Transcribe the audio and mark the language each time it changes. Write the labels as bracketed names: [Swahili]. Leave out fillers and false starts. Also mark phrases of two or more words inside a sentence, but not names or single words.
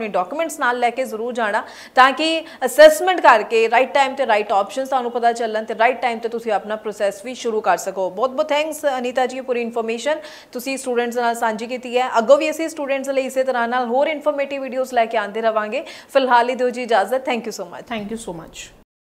[Punjabi] ਆਪਣੇ ਡਾਕੂਮੈਂਟਸ ਨਾਲ ਲੈ ਕੇ ਜ਼ਰੂਰ ਜਾਣਾ ਤਾਂਕਿ ਅਸੈਸਮੈਂਟ ਕਰਕੇ [English] right time [Punjabi] ਤੇ [English] right options [Punjabi] ਤੁਹਾਨੂੰ ਪਤਾ ਚੱਲਣ ਤੇ [English] right time [Punjabi] ਤੇ ਤੁਸੀਂ ਆਪਣਾ ਪ੍ਰੋਸੈੱਸ ਭੀ ਸ਼ੁਰੂ ਕਰ ਸਕੋ। ਬਹੁਤ ਬਹੁਤ ਥੈਂਕਸ ਅਨੀਤਾ ਜੀ, ਪੂਰੀ ਇਨਫਾਰਮੇਸ਼ਨ ਤੁਸੀ ਸਟੂਡੈਂਟਸ ਨਾਲ ਸਾਂਝੀ ਕੀਤੀ ਹੈ। ਅਗੋਂ ਭੀ ਅਸੀਂ ਸਟੂਡੈਂਟਸ ਲਈ ਇਸੇ ਤਰ੍ਹਾਂ ਨਾਲ ਹੋਰ [English] informative videos [Punjabi] ਲੈ ਕੇ ਆਂਦੇ ਰਹਾਂਗੇ। ਫਿਲਹਾਲ ਹੀ ਦਿਓ ਜੀ ਇਜਾਜ਼ਤ। [English] thank you so much. thank you so much.